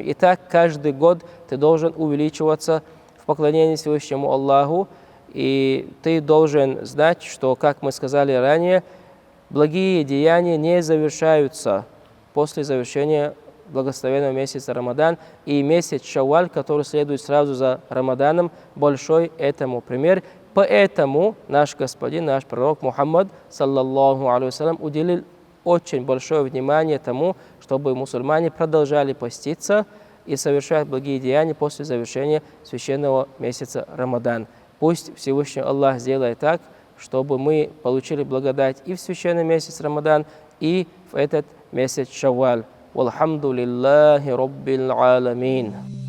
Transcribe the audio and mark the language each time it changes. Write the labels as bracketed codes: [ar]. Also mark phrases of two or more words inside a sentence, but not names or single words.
[ru] И так каждый год ты должен увеличиваться в поклонении Всевышнему Аллаху, и ты должен знать, что, как мы сказали ранее, благие деяния не завершаются после завершения благословенного месяца Рамадан. И месяц Шавваль, который следует сразу за Рамаданом, большой этому пример. Поэтому наш господин, наш пророк Мухаммад, [ar] صلى الله عليه وسلم, [ru] уделил очень большое внимание тому, чтобы мусульмане продолжали поститься и совершать благие деяния после завершения священного месяца Рамадан. Пусть Всевышний Аллах сделает так, чтобы мы получили благодать и в священный месяц Рамадан, и в этот месяц Шавваль. [ar] والحمد لله رب العالمين.